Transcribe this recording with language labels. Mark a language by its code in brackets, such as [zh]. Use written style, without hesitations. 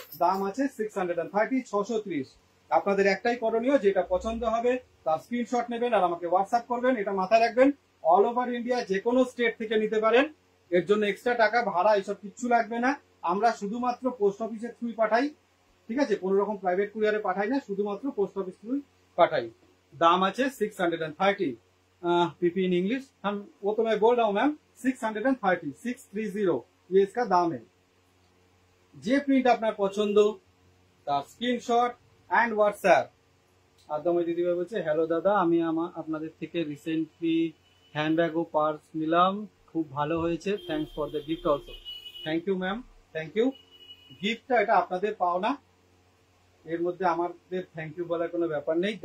[bn] দাম আছে 630, 630। আপনাদের একটাই করণীয়, যেটা পছন্দ হবে তার স্ক্রিনশট নেবেন আর আমাকে হোয়াটসঅ্যাপ করবেন। এটা মাথায় রাখবেন, অল ওভার ইন্ডিয়া যে কোনো স্টেট থেকে নিতে পারেন, এর জন্য এক্সট্রা টাকা ভাড়া এসব কিচ্ছু লাগবে না। আমরা শুধুমাত্র পোস্ট অফিসের থ্রুই পাঠাই। ঠিক আছে, কোন রকম প্রাইভেট কুরিয়ারে পাঠাই না, শুধুমাত্র পোস্ট অফিস থ্রুই পাঠাই। দাম আছে 630। [hi] पीपी इन इंग्लिश वो तो मैं बोल रहा हूँ मैम, 630, 630 ये इसका दाम है। [bn] যে প্রিন্ট আপনার পছন্দ তার স্ক্রিনশট এন্ড হোয়াটসঅ্যাপ। আদময় দিদিভাই বলছে, হ্যালো দাদা, আমি আপনাদের থেকে রিসেন্টলি হ্যান্ডব্যাগ ও পার্স নিলাম, খুব ভালো হয়েছে, [en] Thanks for the gift also. [bn] Thank you ma'am, thank you. গিফটটা এটা আপনাদের পাওনা, এর মধ্যে আমাদের থ্যাংক ইউ বলার কোনো ব্যাপার নেই।